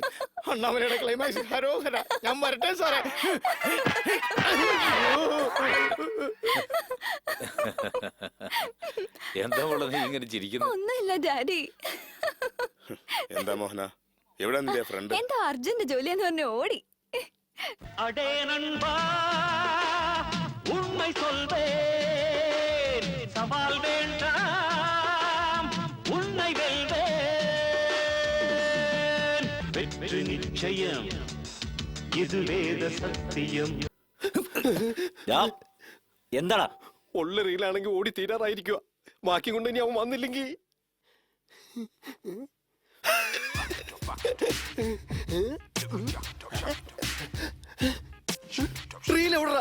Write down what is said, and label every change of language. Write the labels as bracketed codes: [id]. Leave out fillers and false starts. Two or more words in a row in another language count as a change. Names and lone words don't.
[ml] അണ്ണാമലയുടെ ക്ലൈമാക്സ് ഹരോഹര. ഞാൻ വരട്ടെ സാറേ. എന്താ ഉള്ളത് നീ ഇങ്ങനെ ചിരിക്കുന്നു? ഒന്നുമില്ല ഡാഡി. എന്താ മോഹന, എവിടെ നിന്റെ ഫ്രണ്ട്? എന്താ അർജന്റ് ജോലിയെന്ന് പറഞ്ഞ് ഓടി. [ta] அடே நண்பா உண்மை சொல்வேன் சவால் வேண்டாம் உன்னை வெல்வேன் வெற்றி நிச்சயம் இது வேத சத்தியம். [ml] എന്താടാ? ഉള്ള റീലാണെങ്കിൽ ഓടി തീരാറായിരിക്കുക. ബാക്കി കൊണ്ട് ഇനി അവൻ വന്നില്ലെങ്കിൽ റീൽ എവിടാ?